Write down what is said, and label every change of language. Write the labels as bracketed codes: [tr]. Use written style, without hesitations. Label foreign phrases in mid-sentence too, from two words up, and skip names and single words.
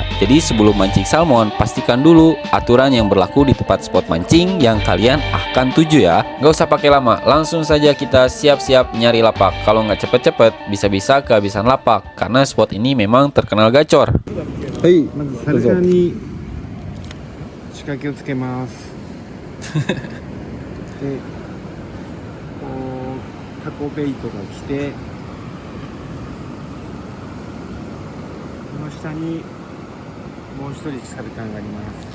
[id] Jadi sebelum mancing salmon, pastikan dulu aturan yang berlaku di tempat spot mancing yang kalian akan tuju ya. Gak usah pakai lama, langsung saja kita siap-siap nyari lapak. Kalau nggak cepet-cepet, bisa-bisa kehabisan lapak. Karena spot ini memang terkenal gacor. Hei, [ja] まずサルカンに仕掛けをつけます。で、こうタコベイトが来て、この下にもう一人サルカンがあります。